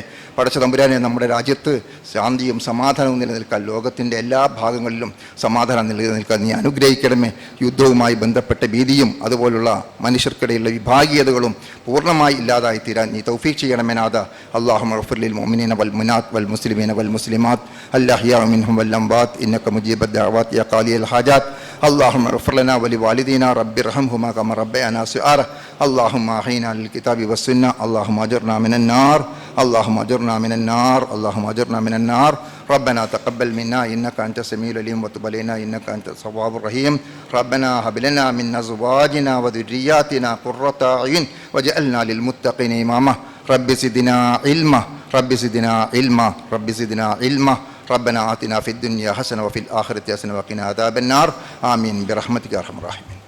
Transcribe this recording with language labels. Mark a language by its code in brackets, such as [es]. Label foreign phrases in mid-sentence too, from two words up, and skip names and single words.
[ml] പടച്ച തമ്പുരാനെ, നമ്മുടെ രാജ്യത്ത് ശാന്തിയും സമാധാനവും നിലനിൽക്കാൻ, ലോകത്തിൻ്റെ എല്ലാ ഭാഗങ്ങളിലും സമാധാനം നിലനിൽക്കാൻ നീ അനുഗ്രഹിക്കണമേ. യുദ്ധവുമായി ബന്ധപ്പെട്ട ഭീതിയും അതുപോലുള്ള മനുഷ്യർക്കിടയിലുള്ള വിഭാഗീയതകളും പൂർണ്ണമായി ഇല്ലാതായി തീരാൻ നീ തൗഫീഖ് ചെയ്യണമേ നാഥ. [ar] اللهم اغفر للمؤمنين والمؤمنات والمسلمين والمسلمات الأحياء منهم والأموات إنك مجيب الدعوات يا قاضي الحاجات. اللهم اغفر لنا ولوالدينا رب ارحمهما كما ربيانا صغارا اللهم احينا للكتاب والسنة اللهم أجرنا من النار اللهم أجرنا من النار اللهم أجرنا من النار ربنا تقبل منا إنك أنت السميع العليم وتب علينا إنك أنت التواب الرحيم ربنا هب لنا من أزواجنا وذرياتنا قرة أعين واجعلنا للمتقين إماما رب زدنا علما رب زدنا علما رب زدنا علما ربنا آتنا في الدنيا حسنة وفي الآخرة حسنة وقنا عذاب النار آمين برحمتك يا أرحم الراحمين.